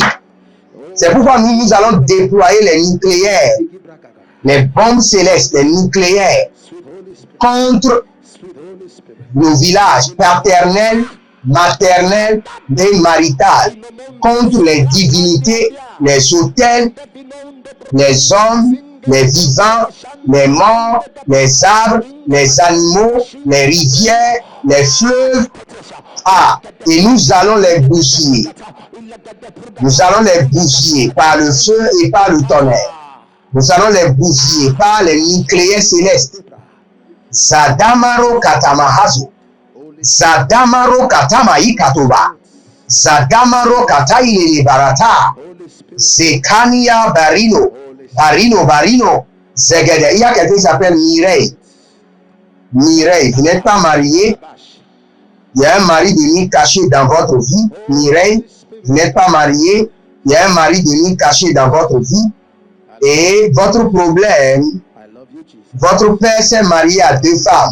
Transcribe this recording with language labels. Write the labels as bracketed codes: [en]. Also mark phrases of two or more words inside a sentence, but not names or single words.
[fr] C'est pourquoi nous allons déployer les nucléaires, les bombes célestes, les nucléaires, contre nos villages paternels, maternels et maritales, contre les divinités, les autels, les hommes, les vivants, les morts, les arbres, les animaux, les rivières, les fleuves. Ah, et nous allons les bousiller. Nous allons les bousiller par le feu et par le tonnerre. Nous allons les bousiller par les nucléaires célestes. Zadamaro katamahazo. Zadamaro katamayi katoba. Zadamaro kataile barata. Zekania barino. Barino. Zegede. Il y a quelqu'un qui s'appelle Mireille. Mireille, vous n'êtes pas marié. Il y a un mari de nuit caché dans votre vie. Mireille, vous n'êtes pas marié. Il y a un mari de nuit caché dans votre vie. Et votre problème, votre père s'est marié à 2 femmes.